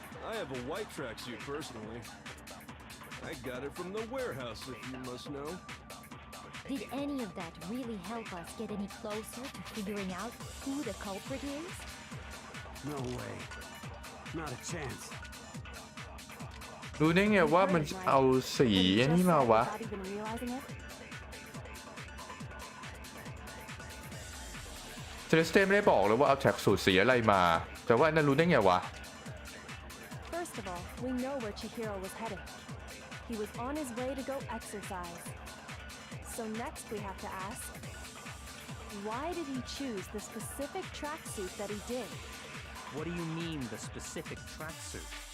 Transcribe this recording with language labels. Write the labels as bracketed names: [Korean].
[English] I have a white tracksuit personally. I got it from the warehouse, if you must know. Did any of that really help us get any closer to figuring out who the culprit is? No way. Not a chance. [Thai] รู้ได้ไงว่ามันเอาสีอันนี้มาวะ [English] Without even realizing it? [Thai] เซเลสเต้ไม่ได้บอกเลยว่าเอาแท็กสูตรสีอะไรมาแต่ว่าอันนั้นรู้ได้ไงวะ [English] First of all, we know where Chihiro was headed. He was on his way to go exercise. So next we have to ask, why did he choose the specific tracksuit that he did? What do you mean, the specific tracksuit?